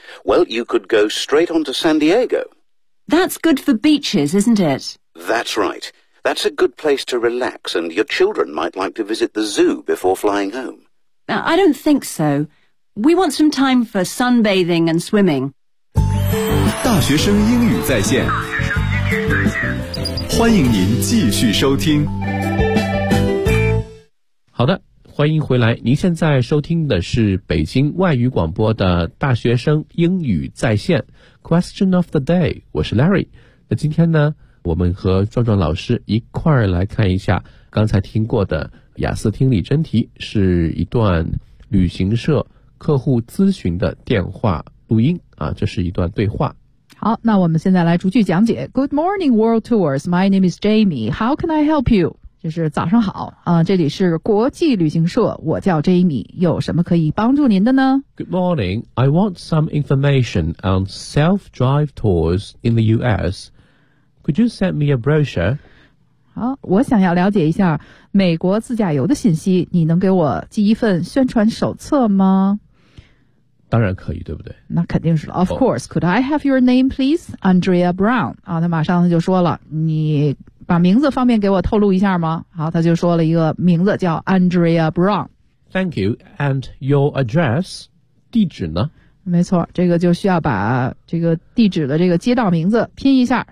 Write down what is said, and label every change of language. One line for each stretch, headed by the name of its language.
English: Well, you could go straight on to San Diego. That's good for beaches, isn't it? That's right. That's a good place to relax, and your children might like to visit the zoo before flying home. I don't think so. We want some time for sunbathing and swimming.
Chinese: 大学生英语在线，欢迎您继续收听。好的，欢迎回来。您现在收听的是北京外语广播的大学生英语在线。
English: Question of the day,
Chinese: 我是
English: Larry。
Chinese: 那今天呢我们和壮壮老师一块儿来看一下刚才听过的雅思听力真题，是一段旅行社客户咨询的电话录音啊，这是一段对话。好，那我们现在来逐句讲解。
English: Good morning, World Tours. My name is Jamie. How can I help you?
Chinese: 就是早上好啊，这里是国际旅行社，我叫 Jamie, 有什么可以帮助您的呢？
English: Good morning, I want some information on self-drive tours in the US. Could you send me a brochure?
Chinese: 好，我想要了解一下美国自驾游的信息，你能给我寄一份宣传手册吗？当然可以，对不对？那肯定是了。
English: Of course, could I have your name, please? Andrea Brown.
Chinese: 啊，他马上就说了，你把名字方便给我透露一下吗？好，他就说了一个名字叫 Andrea Brown。
English: Thank you. And your address?
Chinese: 地址呢？没错，这个就需要把这个地址的这个街道名字拼一下。